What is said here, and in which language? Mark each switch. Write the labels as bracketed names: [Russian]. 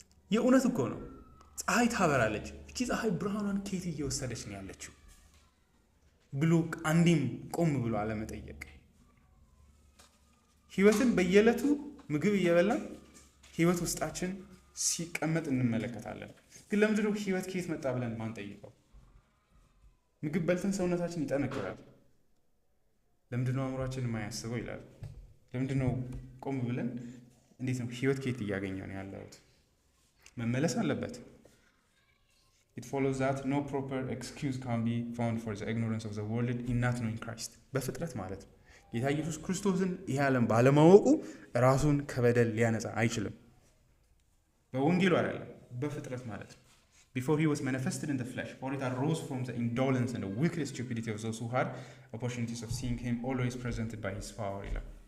[Amharic] የእውነት እኮ ነው። ፀሐይ ታበራለች። እቺ ፀሐይ ብርሃኗን ከየት እየወሰደች ነው ያለችው ብሎ አንዴም ቆም ብሎ አለመጠየቅ። ህይወትን በየዕለቱ ምግብ እየበላን ህይወት ውስጣችን ሲቀመጥ እንመለከታለን። ግን ለምንድነው ህይወት ከየት መጣ ብለን ማን ጠይቀው? ምግብ በልተን ሰውነታችን ይጠነክራል። ለምንድነው አእምሯችን የማያስበው ይላል። ለምንድነው ቆም ብለን እንዴት ነው ህይወት ከየት እያገኘው ነው ያለሁት? መመለስ አለበት። [English] It follows that no proper excuse can be found for the ignorance of the world in not knowing Christ. [Amharic] በፍጥረት ማለት ነው ጌታ ኢየሱስ ክርስቶስን ይህ ዓለም ባለማወቁ ራሱን ከበደል ሊያነጻ አይችልም። በወንጌሉ አይደለም፣ በፍጥረት ማለት ነው። [English] Before he was manifested in the flesh, for it arose from the indolence and the wicked stupidity of those who had opportunities of seeing him always presented by his power [Amharic] ይላል።